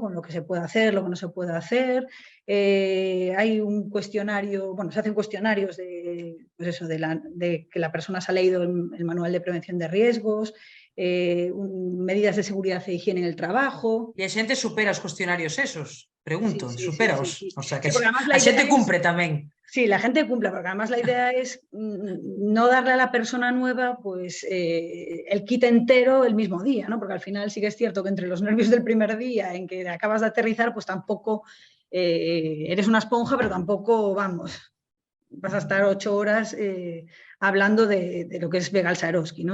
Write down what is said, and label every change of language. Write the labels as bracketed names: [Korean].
[Spanish] Con lo que se puede hacer, lo que no se puede hacer. Hay un cuestionario, se hacen cuestionarios de que la persona se ha leído el manual de prevención de riesgos, medidas de seguridad e higiene en el trabajo. [Galician] E a xente supera os cuestionarios esos, pregunto, superaos. [Spanish] Sí. [Galician] O sea, que a xente cumpre tamén. [Spanish] Sí, la gente cumple, porque además la idea es no darle a la persona nueva pues el kit entero el mismo día, ¿no? Porque al final sí que es cierto que entre los nervios del primer día en que acabas de aterrizar, pues tampoco eres una esponja, pero tampoco, vas a estar 8 horas hablando de lo que es Begal Saroski, ¿no?